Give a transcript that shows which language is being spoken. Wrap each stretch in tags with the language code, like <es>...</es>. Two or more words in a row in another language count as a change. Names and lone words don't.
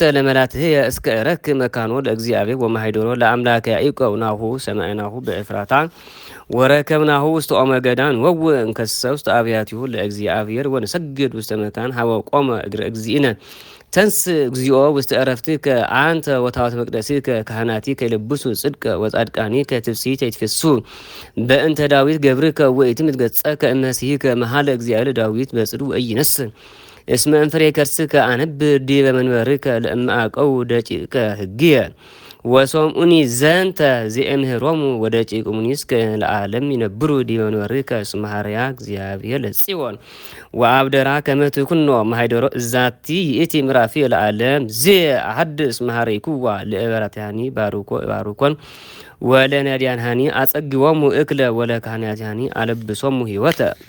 <gez>ለመላትህየ እስከ እረክብ መካኖ ለእግዚአብሔር ወማኅደሮ ለአምላክ ያዕቆብ ናሁ ሰማዕናሁ በኤፍራታ ወረከብናሁ ውስተ ኦመ ገዳን ወውእ እንከሰ ውስተ አብያቲሁ ለእግዚአብሔር ወንሰግድ ውስተ መካን ሀበ ቆመ እግረ እግዚእነ ተንስ እግዚኦ ውስተ ዕረፍትከ አንተ ወታወት መቅደስከ ካህናቲከ ይልብሱ ጽድቀ ወጻድቃኒከ ትፍሥሕተ ይትፌስሑ በእንተ ዳዊት ገብርከ ወኢትምትገጸከ እምነሲሕከ መሃለ እግዚአብሔር ዳዊት በጽድው ኢይነስእ እስመ እንፍሬ ከርስከ አነብር ዲበ መንበርከ ለእመ አቀው ደቂቀ ሕግየ ወሶምዑኒ ዘንተ ዘእምህሮሙ ወደቂቁሙኒስ ለዓለም ይነብሩ ዲበ መንበርከ እስመ ኀረያ እግዚአብሔር ለጽዮን ወአብደራ ከመ ትኩኖ ማኅደሮ እዛቲ ይእቲ ምዕራፍየ ለዓለም ዘአሐድስ መሃረይኩዋ ለእበራትያኒ ባርኮን ወለነዳያንሃኒ አጸግቦሙ እክለ ወለካህናትያኒ አለብሶሙ ሕይወተ</gez>